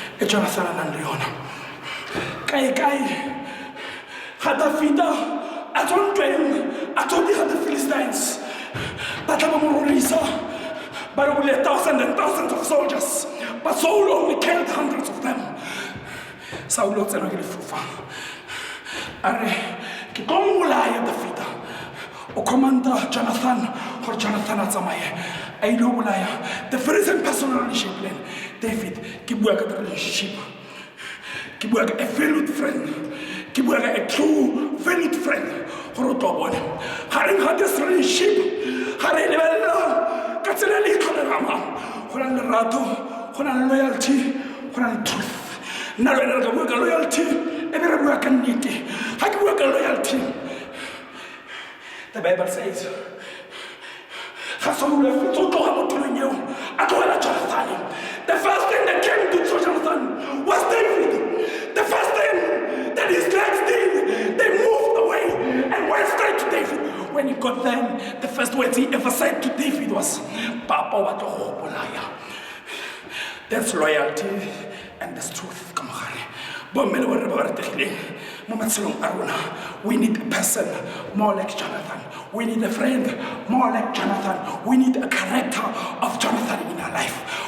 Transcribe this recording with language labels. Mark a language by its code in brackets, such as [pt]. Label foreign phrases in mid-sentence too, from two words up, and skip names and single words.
[tn] Jonathan a nang le yona kae ga Davida a tswa ntweng a tlo dira [en] the Philistines [tn] ba tla ba mo rorisa ba re bole [en] thousands and thousands of soldiers but Saul only killed hundreds of them. [tn] Saul o tsena ke lefufa a re ke tlo mmolaya Davida o commander Jonathan gore Jonathan a tsamaye a ile o bolaya [en] the very same personal relationship plan [tn] David ke bua ka relationship ke bua ka [en] a valued friend [tn] ke bua ka [en] a true valued friend [tn] gore o tlo bone gareng ga [en] this relationship [tn] ga re lebelela ka tsela le tlholerama go na le lerato go na le loyalty go na le truth nna le wena ka bua ka loyalty e be re bua ka nnete ga ke bua ka loyalty [en] the Bible says [tn] ga Saul a fetsa o tloga mo tulong eo a tlogela Jonathan. [en] The first thing that came to Jonathan was David. The first thing that his legs did, they moved away and went straight to David. When he got them, the first words he ever said to David was, [tn] Papa wa tlo go bolaya. [en] That's loyalty and that's truth. Come on. We need a person more like Jonathan. We need a friend more like Jonathan. We need a character of Jonathan in our life.